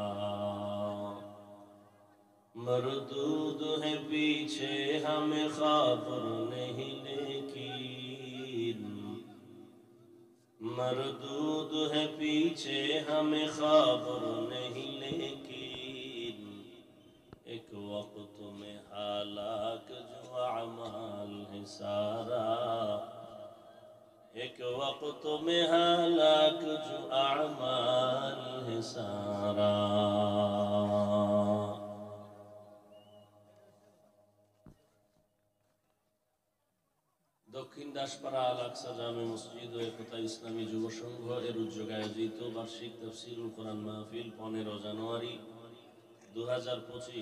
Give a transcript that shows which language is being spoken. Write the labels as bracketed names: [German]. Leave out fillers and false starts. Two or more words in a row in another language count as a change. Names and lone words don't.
[Urdu] مردود ہے پیچھے ہمیں خبر نہیں لیکن، مردود ہے پیچھے ہمیں خبر نہیں لیکن. ایک وقت میں ہلاک جو اعمال ہے سارا، ایک وقت میں ہلاک جو اعمال ہے سارا. [Bangla] দক্ষিণ দাসপাড়া আল আকসা জামে মসজিদ ও একতা ইসলামী যুব সংঘ এর উদ্যোগে আয়োজিত বার্ষিক তাফসীরুল কোরআন মাহফিল 15 জানুয়ারি 2025।